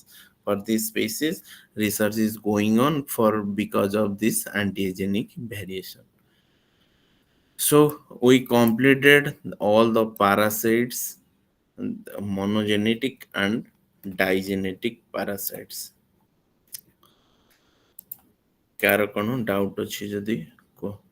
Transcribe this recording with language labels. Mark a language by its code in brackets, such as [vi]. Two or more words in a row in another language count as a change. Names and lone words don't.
[en] For this species, research is going on for because of this antigenic variation. So we completed all the parasites, monogenetic and digenetic parasites. [or] କାହାର କ'ଣ ଡାଉଟ୍ ଅଛି ଯଦି କୁହ।